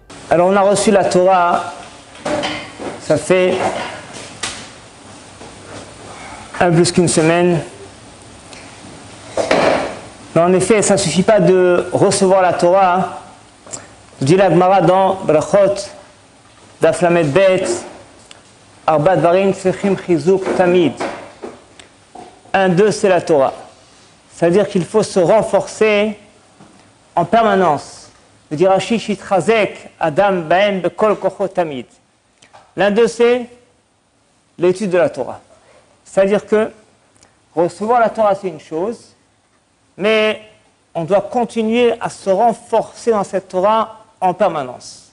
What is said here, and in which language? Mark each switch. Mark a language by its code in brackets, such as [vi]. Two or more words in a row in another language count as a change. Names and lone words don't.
[fr] Alors on a reçu la Torah, ça fait un peu plus qu'une semaine. Mais en effet, ça ne suffit pas de recevoir la Torah. Dit la Gemara dans Brachot, [he] דף למד בית, ארבעה דברים צריכים חיזוק תמיד. [fr] 1-2, c'est la Torah. C'est-à-dire qu'il faut se renforcer en permanence. Le dit Rashi, [he] שיתחזק אדם בהם בכל כחו תמיד. [fr] 1-2, c'est l'étude de la Torah. C'est-à-dire que recevoir la Torah, c'est une chose, mais on doit continuer à se renforcer dans cette Torah en permanence.